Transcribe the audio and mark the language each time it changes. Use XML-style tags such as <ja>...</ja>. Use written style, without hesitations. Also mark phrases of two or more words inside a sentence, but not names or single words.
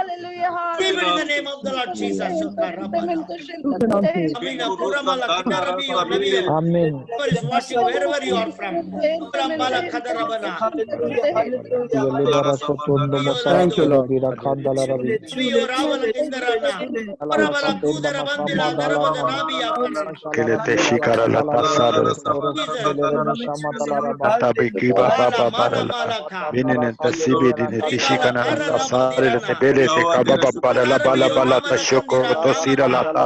<en>Receive it in the name of the Lord Jesus. Amina, Kuramala, Kadarabi, or Nabio. Amen. Whoever is watching, wherever you are from. Kuramala, Kadarabana. Thank you, Lord. Nabio, Ravala, Indarana. Kuramala, Kudarabandila, Darabadanabi, Akana. Kelete shikara la tasara atabiki baba Mala, baba Mana, Malaka. binene tasibi dine Ribala, tishikana la Karana, tasare le Madirana. bele te kababa para la bala Kudarabio, bala Ramana, tashoko Kandira, tosira la Ramana.</en>